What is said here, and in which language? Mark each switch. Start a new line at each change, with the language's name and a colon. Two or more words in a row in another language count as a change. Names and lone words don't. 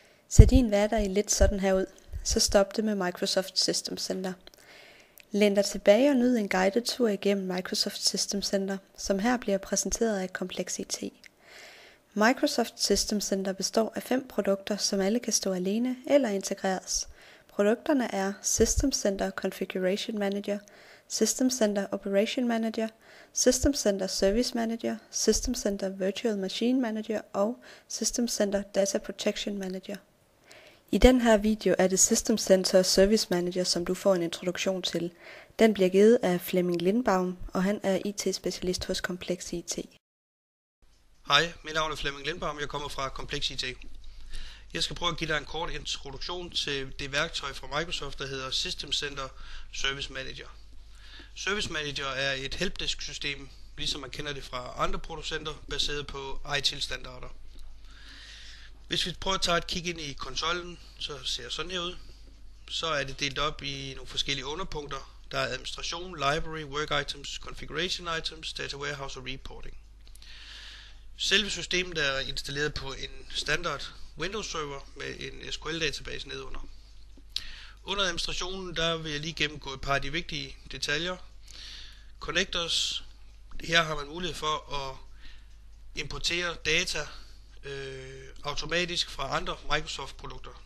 Danish: Ser din hverdag lidt sådan her ud, så stop det med Microsoft System Center. Læn dig tilbage og nyd en guided tur igennem Microsoft System Center, som her bliver præsenteret af Kompleks IT. Microsoft System Center består af 5 produkter, som alle kan stå alene eller integreres. Produkterne er System Center Configuration Manager, System Center Operation Manager, System Center Service Manager, System Center Virtual Machine Manager og System Center Data Protection Manager. I den her video er det System Center Service Manager, som du får en introduktion til. Den bliver givet af Flemming Lindbaum, og han er IT-specialist hos Kompleks IT. Hej, mit navn er Flemming Lindbaum, jeg kommer fra Kompleks IT. Jeg skal prøve at give dig en kort introduktion til det værktøj fra Microsoft, der hedder System Center Service Manager. Service Manager er et helpdesk-system, ligesom man kender det fra andre producenter, baseret på ITIL-standarder. Hvis vi prøver at tage et kig ind i konsollen, så ser det sådan her ud. Så er det delt op i nogle forskellige underpunkter. Der er administration,
English: library, work items, configuration items, data warehouse
Danish: og reporting. Selve systemet er installeret på en standard Windows server med en SQL-database nedunder. Under administrationen der vil jeg lige gennemgå et par af de vigtige detaljer. Connectors. Her har man mulighed for at importere data automatisk fra andre Microsoft-produkter.